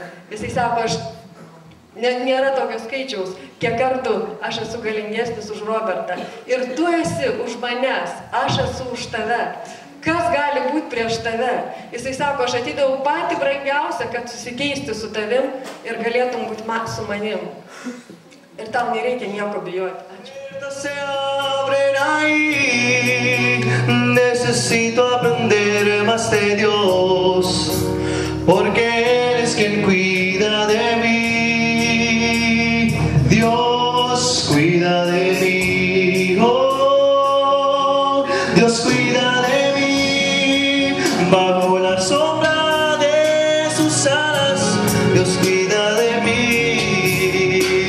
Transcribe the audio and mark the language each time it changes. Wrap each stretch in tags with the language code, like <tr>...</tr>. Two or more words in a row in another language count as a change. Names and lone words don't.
<lt>Jisai sako, nėra tokio skaičiaus, kiek kartų aš esu galingesnis už Robertą. Ir tu esi už manęs, aš esu už tave. Kas gali būti prieš tave? Jisai sako, aš atidavau patį brangiausią, kad susikeisti su tavim ir galėtum būti su manim. Ir tau nereikia nieko bijoti.</lt> <es>Se abren ahí, necesito aprender más de Dios, porque Él es quien cuida de mí. Dios cuida de mí, oh, Dios cuida de mí, bajo la sombra de sus alas, Dios cuida de mí.</es>